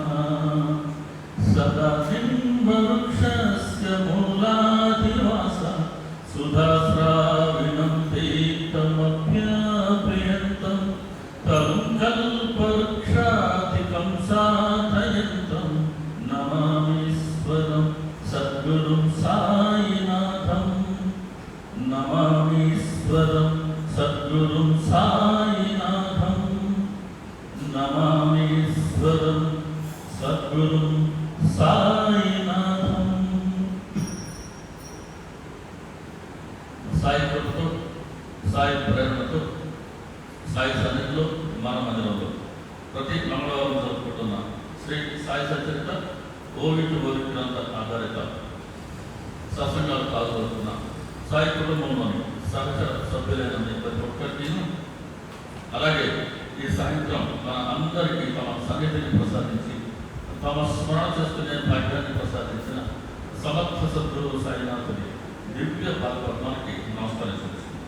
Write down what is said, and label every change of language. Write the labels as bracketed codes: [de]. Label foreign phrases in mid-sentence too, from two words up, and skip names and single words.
[sa] सदा निम्बवृक्षस्य मूलाधिवासः सुधास्राविणं तीर्थमभ्यप्रियन्तं तं कल्पवृक्षाधिकं साधयन्तं नमामीश्वरं सद्गुरुं साईनाथं। नमामीश्वरं सद्गुरुं साईनाथं। नमामीश्वरं सद्गुरुं साईनाथं। [te] సాయి కృపతో, సాయి ప్రేరణతో, సాయి సన్నిధిలో మన మందిరంలో ప్రతి మంగళవారం జరుపుకుంటున్న శ్రీ సాయి సచరిత ఓవిడ్ గ్రంథ ఆధారిత సత్సంగాలు పాల్గొంటున్న సాయి కుటుంబంలోని సహచర సభ్యులైన ప్రతి ఒక్కరికి, అలాగే ఈ సాయంత్రం మన అందరికీ తమ సన్నిధిని ప్రసాదించి తమ స్మరణ చేసుకునే భాగ్యాన్ని ప్రసాదించిన సమర్థ సద్గురు సాయినాథుని దివ్య పాదపద్మానికి నమస్కరించుకుంటున్నాం.